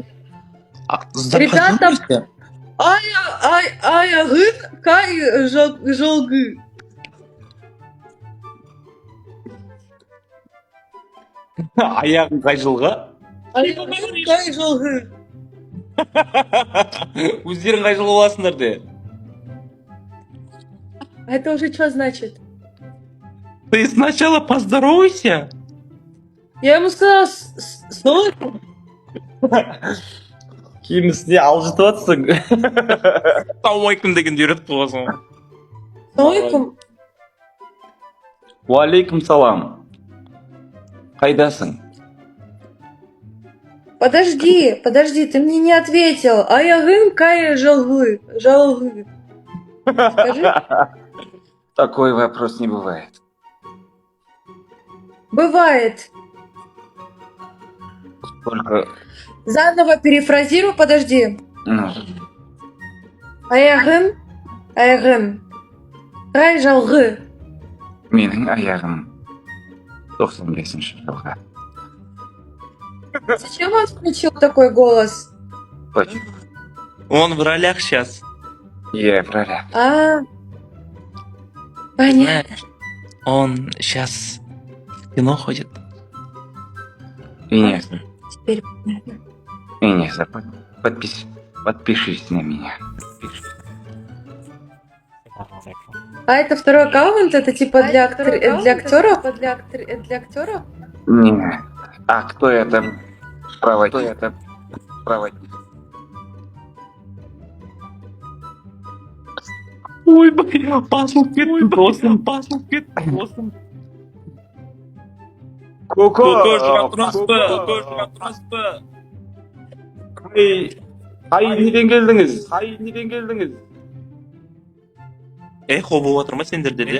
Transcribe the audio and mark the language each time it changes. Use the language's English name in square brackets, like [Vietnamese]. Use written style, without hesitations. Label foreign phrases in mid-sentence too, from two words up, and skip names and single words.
[Kazakh] Ребята, аяғын қай жолғы? Аяғың қай жылға? Аяғын қай жолғы? Өздерің қай жылғы боласыңдар де? [Russian] Это уже что значит? Ты сначала поздоровайся. Я ему сказала, стой. [Kazakh] Кейін үстіне алжытып жатсың. Ассалаумалейкум дегенді үйретіп қойғансың. Ассалаумалейкум. Уалейкум салам. Қайдасың? [Russian] Подожди, ты мне не ответил. Аяғын қай жолғы? Скажи. Такой вопрос не бывает. Бывает. Только... Заново перефразируй, подожди. Ну, [Kazakh] Аяғын қай жолғы? менің аяғым 95-ші жылға. [Russian] Зачем он включил такой голос? Почему? Он в ролях сейчас. Я прораб. Понятно. Он сейчас в кино ходит. И не, Теперь понятно. и не забудь. Подпишись на меня. А это второй аккаунт? Это типа для актеров? Для актеров? Не. А кто это проводит? Ой, блин, [Kazakh] басылып кетті досым. Коко, шыға тұрасыз ба? Қай неден келдіңіз? Эхо болып отыр ма сендерде де?